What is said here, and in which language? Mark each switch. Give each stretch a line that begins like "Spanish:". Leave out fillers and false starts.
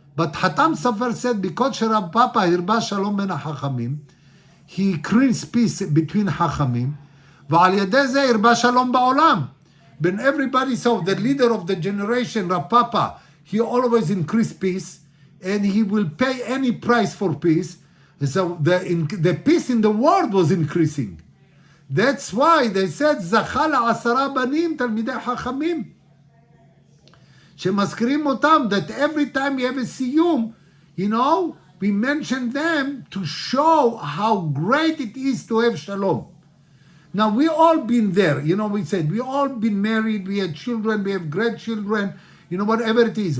English: But Hatam Sofer said, because Rav Papa
Hebrew: hirba Shalom ben HaChachamim,
English: he increased peace between Chachamim,
Hebrew: ועל ידי זה הרבה שלום בעולם.
English: When everybody saw the leader of the generation, Rav Papa, he always increase peace, and he will pay any price for peace. So the peace in the world was increasing. That's why they said,
Hebrew: זכה לעשרה בנים תלמידי חכמים. שמזכירים אותם,
English: that every time you have a סיום, we mention them to show how great it is to have shalom. Now, we all been there. We said, we all been married, we had children, we have grandchildren, whatever it is.